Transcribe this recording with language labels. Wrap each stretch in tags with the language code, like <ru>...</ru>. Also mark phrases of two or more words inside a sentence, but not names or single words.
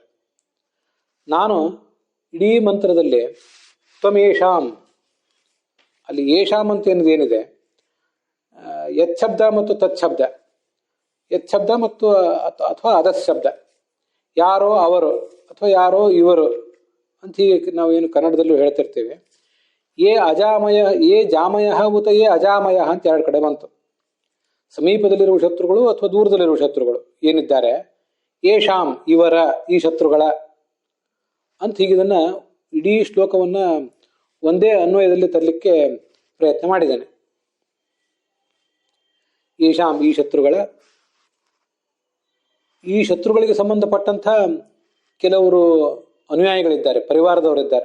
<kn>ನಾನು ಇಡೀ ಮಂತ್ರದಲ್ಲಿ ತ್ವಮೇಷಾಂ, ಅಲ್ಲಿ ಯೇಷಾಂ ಅಂತ ಏನಿದೆ, ಯಚ್ಛಬ್ದ ಮತ್ತು ತಚ್ಛಬ್ದ, ಯಚ್ಛಬ್ದ ಮತ್ತು ಅಥವಾ ಅದಸ್ ಶಬ್ದ, ಯಾರೋ ಅವರು ಅಥವಾ ಯಾರೋ ಇವರು ಅಂತ ಹೀಗೆ ನಾವೇನು ಕನ್ನಡದಲ್ಲೂ ಹೇಳ್ತಿರ್ತೀವಿ.</kn> <sa>ಯೇ ಅಜಾಮಯ, ಯೇ ಜಾಮಯ ಉತ ಯೇ ಅಜಾಮಯ</sa> <kn>ಅಂತ ಎರಡು ಕಡೆ ಬಂತು. ಸಮೀಪದಲ್ಲಿರುವ ಶತ್ರುಗಳು ಅಥವಾ ದೂರದಲ್ಲಿರುವ ಶತ್ರುಗಳು ಏನಿದ್ದಾರೆ, ಯೇಷಾಂ ಇವರ, ಈ ಶತ್ರುಗಳ ಅಂತ ಹೀಗಿದನ್ನ ಇಡೀ ಶ್ಲೋಕವನ್ನ ಒಂದೇ ಅನ್ವಯದಲ್ಲಿ ತರಲಿಕ್ಕೆ ಪ್ರಯತ್ನ ಮಾಡಿದ್ದೇನೆ. ಯೇಷಾಂ ಈ ಶತ್ರುಗಳ, ಈ ಶತ್ರುಗಳಿಗೆ ಸಂಬಂಧಪಟ್ಟಂಥ ಕೆಲವರು ಅನುಯಾಯಿಗಳಿದ್ದಾರೆ, ಪರಿವಾರದವರಿದ್ದಾರೆ.</kn>